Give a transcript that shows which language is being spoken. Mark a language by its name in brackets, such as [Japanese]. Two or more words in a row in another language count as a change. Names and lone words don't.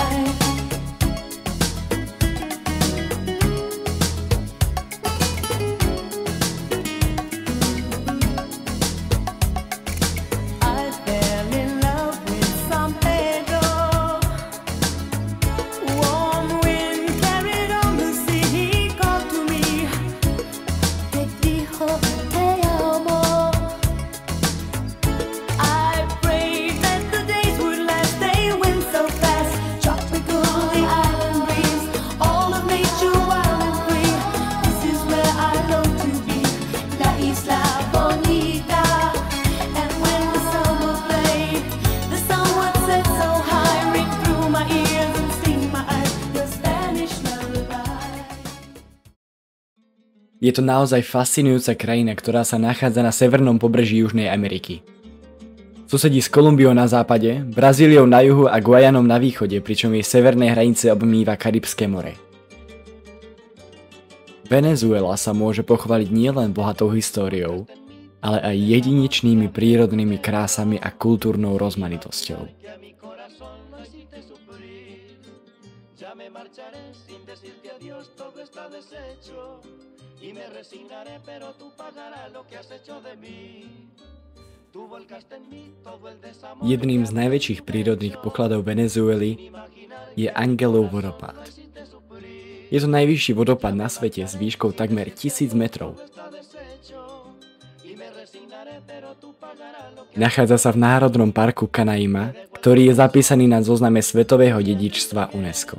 [English] I fell in love with San Pedro. Warm wind carried on the sea, he called to me, [Spanish] te dijo te amo. [English] I prayed that the days would last, they went so fast. Tropical, the island breeze, all of nature wild and free. This is where I long to be, La Isla Bonita. And when the summer played, the sun would set so high, ring through my ears and sting my eyes, your Spanish lullaby. [Slovak] Je to naozaj fascinujúca krajina, ktorá sa nachádza na severnom pobreží Južnej Ameriky. Susedí s Kolumbiou na západe, Brazíliou na juhu a Guajanom na východe, pričom jej severné hranice obmýva Karibské more. Venezuela sa môže pochváliť nielen bohatou históriou, ale aj jedinečnými prírodnými krásami a kultúrnou rozmanitosťou. [Spanish] Ya me marcharé sin decirte adiós, todo está deshecho y me resignaré, pero tú pagarás lo que has hecho de mí. Tú volcaste en mí todo el desamor. [Slovak] Jedným z najväčších prírodných pokladov Venezuely je Angelov vodopád. Je to najvyšší vodopád na svete s výškou takmer 1000 metrov. Nachádza sa v Národnom parku Canaima, ktorý je zapísaný na zozname svetového dedičstva UNESCO.